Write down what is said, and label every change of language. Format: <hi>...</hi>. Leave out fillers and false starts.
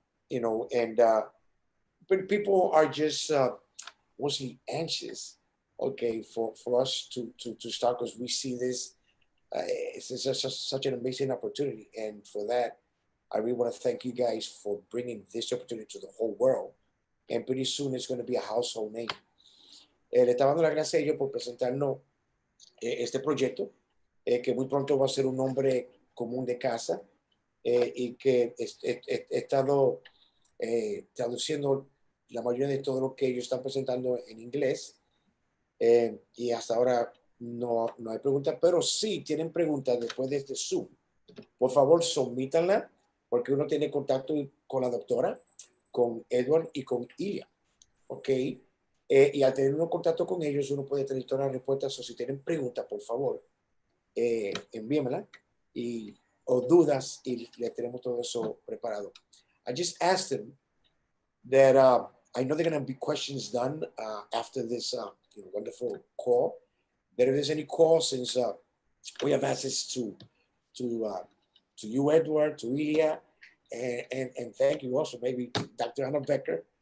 <en>But people are just mostly anxious, okay, for us to start, because we see this. It's just such an amazing opportunity, and for that, I really want to thank you guys for bringing this opportunity to the whole world. And pretty soon it's going to be a household name.</en> <es>Le estaba dando las gracias a ellos por presentarnos este proyecto, que muy pronto va a ser un nombre común de casa, y que he estado traduciendo la mayoría de todo lo que ellos están presentando en inglés, y hasta ahora no hay preguntas, pero sí tienen preguntas después de este Zoom. Por favor, submítanla, porque uno tiene contacto con la doctora, con Edward y con Ilya, ¿ok? Y al tener un contacto con ellos, uno puede tener todas las respuestas, o si tienen preguntas, por favor, envíenmela, o dudas, y le tenemos todo eso preparado.</es> <en>I just asked them that I know they're going to be questions done after this wonderful call, that if there's any calls, since we have access to you, Edward, to Ilya, and thank you also, maybe Dr. Anna Becker.</en>